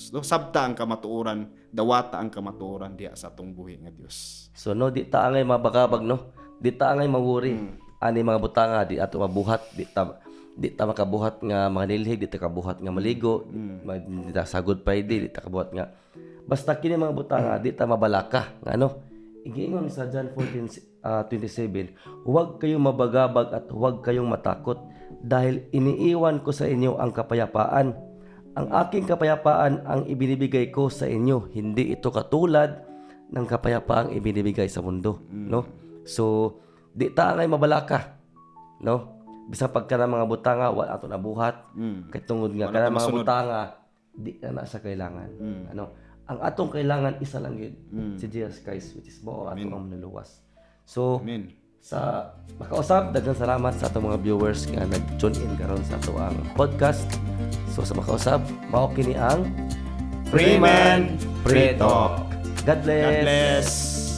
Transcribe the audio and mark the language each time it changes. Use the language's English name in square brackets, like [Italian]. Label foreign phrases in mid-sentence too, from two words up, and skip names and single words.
[Cebuano] No, sabta ang kamatuoran, dawata ang kamatuoran diha sa tong buhi nga Dios. So no di ta angay mabagabag no. Di ta angay mawuri. Ani mga butanga di ato mabuhat, di ta makabuhat nga mga nilhig, di ta kabuhat nga maligo, di ta sagod pa di ta kabuhat nga. Basta kini mga butanga di ta mabalaka nga ano. Igingon sa [Filipino] John 14:27, huwag kayong mabagabag at huwag kayong matakot dahil iniiwan ko sa inyo ang kapayapaan. Ang aking kapayapaan ang ibinibigay ko sa inyo, hindi ito katulad ng kapayapaang ibinibigay sa mundo, [Cebuano] no? So di ta angay mabalaka, no? Bisang pagka na mga butanga wala ato nabuhat, kay tungod nga kana mga butanga di ka na sa kailangan. Ano? Ang atong kailangan isa lang yun, si Jesus Christ, [English] which is [Cebuano] mo atong ang naluwas. So, sa makausap, daghang salamat sa atong mga viewers nga nag-tune in karon sa ato ang podcast. So sa makausap, mao kini ang Freeman Free Talk. [English] God bless. God bless.